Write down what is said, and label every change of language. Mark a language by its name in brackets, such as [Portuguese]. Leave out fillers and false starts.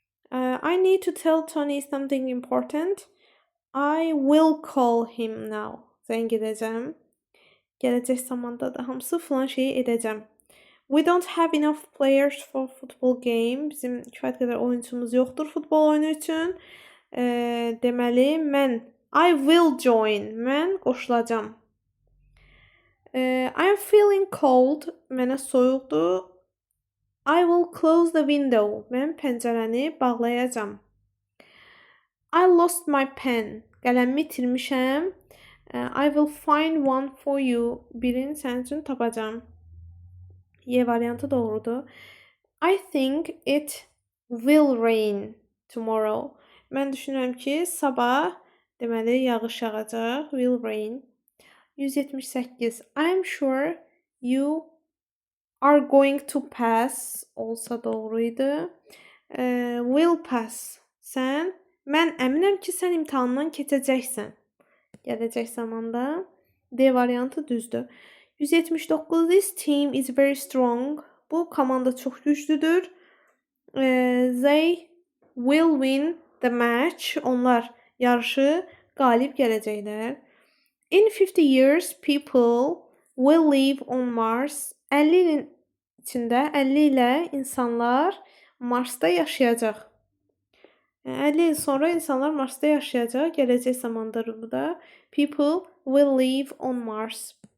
[English] I need to tell Tony something important. I will call him now. [Azerbaijani] Zəng edəcəm. Gələcək zamanda da hamısı filan şeyi edəcəm. [English] We don't have enough players for football game. [Azerbaijani] Bizim kifayət qədər oyunçumuz yoxdur futbol oyunu üçün. Deməli, [English] I will join. [Azerbaijani] Mən qoşulacam. [English] I'm feeling cold. [Azerbaijani] Mənə soyuqdur. [English] I will close the window. [Azerbaijani] Mən pəncərəni bağlayacam. [English] I lost my pen. [Azerbaijani] Qələmimi itirmişəm. [English] I will find one for you. [Azerbaijani] Birini sənin üçün tapacam. Y variantı doğrudur. [English] I think it will rain tomorrow. [Azerbaijani] Mən düşünürəm ki, sabah deməli yağış yağacaq. [English] Will rain. 178. I'm sure you are going to pass [Azerbaijani] olsa doğruydu. [English] Will pass. [Azerbaijani] Mən əminəm ki, sən imtahandan keçəcəksən. Gələcək zamanda. D variantı düzdür. 179. [English] This team is very strong. [Azerbaijani] Bu komanda çox güclüdür. [English] They will win the match. [Azerbaijani] Onlar yarışı qalib gələcəklər. [English] In 50 years, people will live on Mars. [Azerbaijani] 50 ilin içində 50 ilə insanlar Marsda yaşayacaq. 50 il sonra insanlar Marsda yaşayacaq. Gələcək zamandır bu da. [English] People will live on Mars.